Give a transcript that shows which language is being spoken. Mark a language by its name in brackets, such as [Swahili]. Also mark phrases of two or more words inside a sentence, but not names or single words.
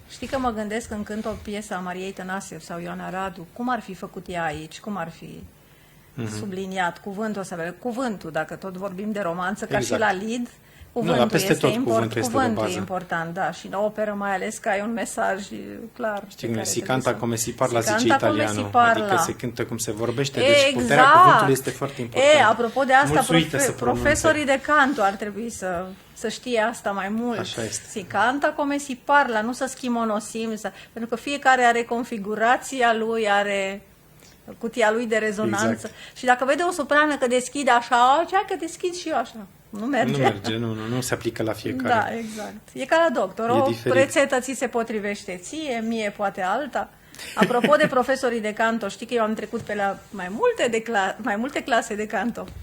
[Romanian] Știi că mă gândesc când cânt o piesă a Mariei Tănase sau Ioana Radu, cum ar fi făcut ea aici, cum ar fi subliniat cuvântul ăsta, cuvântul, dacă tot vorbim de romanță, ca Exact. și la lead, dar cuvântul peste este tot cuvântul este de cuvântul bază. e important, da, și în operă mai ales că ai un mesaj clar. Știi pe cum e, care [Italian] si [Romanian] trebuie [Italian] canta [Romanian] să- [Italian] come si parla, Si [Romanian] zice [Italian] canta come [Romanian] italianul. [Italian] si parla. [Romanian] Adică se cântă cum se vorbește, deci puterea cuvântului este foarte importantă. Apropo de asta, Mulți uită să pronunțe. profesorii de canto ar trebui să știe asta mai mult. Așa este. [Italian] Si canta come si parla, [Romanian] nu să schimonosim, pentru că fiecare are configurația lui, are cutia lui de rezonanță. Exact. Și dacă vede o soprană că deschide așa, cea că deschid și eu așa. Nu merge. Nu merge, nu se aplică la fiecare. Da, exact. E ca la doctor. E O diferit. rețetă ți se potrivește ție, mie poate alta. Apropo de profesorii de canto, știi că eu am trecut pe la mai multe clase de canto.